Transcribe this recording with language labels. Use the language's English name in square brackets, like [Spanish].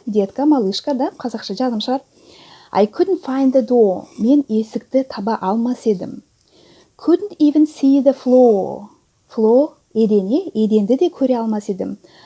[Russian] Детка, малышка, да, [Kazakh] қазақша жазым шығар. [English] I couldn't find the door. [Kazakh] Мен есікті таба алмас едім. [English] Couldn't even see the floor. [Kazakh] Floor, еденді де көре алмас едім.